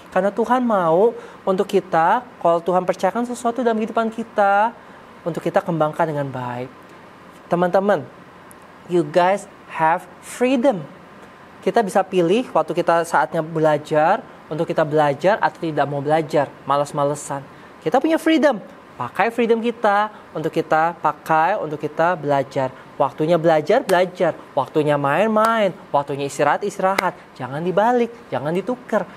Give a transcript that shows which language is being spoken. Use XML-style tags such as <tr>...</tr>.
<id>Karena Tuhan mau untuk kita, kalau Tuhan percayakan sesuatu dalam kehidupan kita, untuk kita kembangkan dengan baik.</id> <en>Teman-teman, you guys have freedom.</en> <id>Kita bisa pilih waktu kita saatnya belajar, untuk kita belajar atau tidak mau belajar, malas-malesan. Kita punya freedom. Pakai freedom kita untuk kita pakai, untuk kita belajar. Waktunya belajar. Waktunya main. Waktunya istirahat. Jangan dibalik, jangan ditukar.</id>